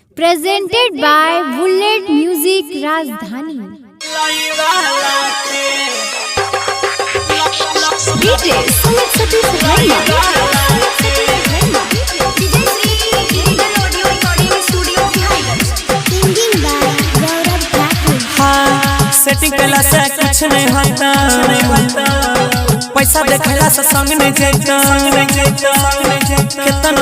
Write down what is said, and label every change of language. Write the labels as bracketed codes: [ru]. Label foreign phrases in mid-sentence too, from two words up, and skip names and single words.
[en] presented by Bullet Music Rajdhani. DJ Sumit Satish Rema. [bho] सेटिंग कैला से कुछ नहीं होता, पैसा देखला से संग नहीं जाता, कितना